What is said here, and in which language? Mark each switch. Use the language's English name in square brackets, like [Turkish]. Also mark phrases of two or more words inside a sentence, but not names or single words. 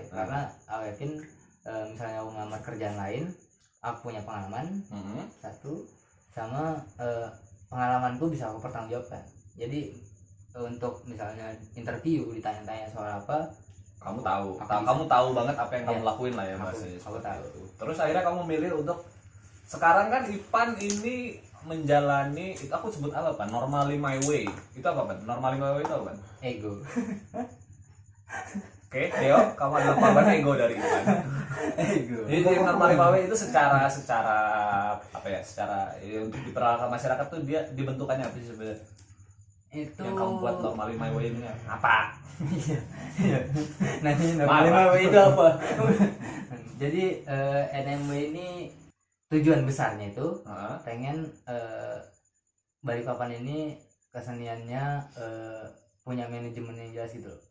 [Indonesian] Karena aku yakin misalnya aku ngelamar kerjaan lain, aku punya pengalaman satu, sama pengalamanku bisa aku pertanggungjawabkan. Jadi untuk misalnya interview ditanya-tanya soal apa, kamu tahu, Aku kamu tahu banget apa yang kamu Iya. lakuin lah ya mas. Aku tahu. Terus akhirnya kamu milih untuk sekarang kan Ipan ini menjalani itu aku sebut apa Pan? Normally my way. Itu apa Pan? Normally my way itu apa Pan? Ego. Oke, Deo, kamu adalah korban ego dari Ipan. Ego. Jadi normally my way itu secara apa ya? Secara untuk diperlakukan masyarakat tuh dia dibentukannya apa sih sebenarnya? Itu Yang kamu buat normally my way ini apa? Iya. Nanti Marah. NMW itu apa? Jadi NMW ini tujuan besarnya itu pengen Balikpapan ini keseniannya punya manajemen yang jelas gitu loh.